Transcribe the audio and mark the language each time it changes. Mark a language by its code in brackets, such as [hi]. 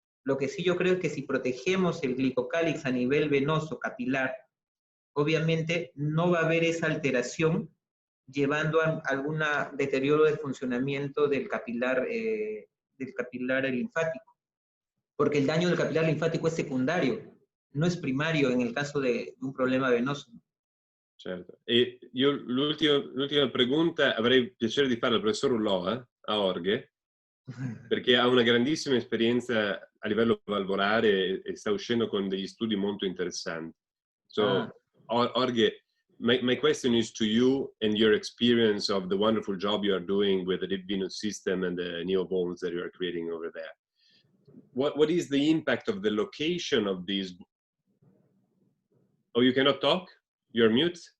[es] Lo que sí yo creo es que si protegemos el glicocálix a nivel venoso capilar, obviamente no va a haber esa alteración llevando a algún deterioro del funcionamiento del capilar linfático. Porque el daño del capilar linfático es secundario, no es primario en el caso de un problema venoso. [it] Certo. E io l'ultima pregunta avrei piacere di fare al professor Ulloa a Orghe, perché ha una grandissima esperienza a livello valvolare e sta uscendo con degli studi molto interessanti. [en] So, Orghe, my question is to you and your experience of the wonderful job you are doing with the deep venous system and the neobones that you are creating over there. What is the impact of the location of these? Oh, you cannot talk? You're mute?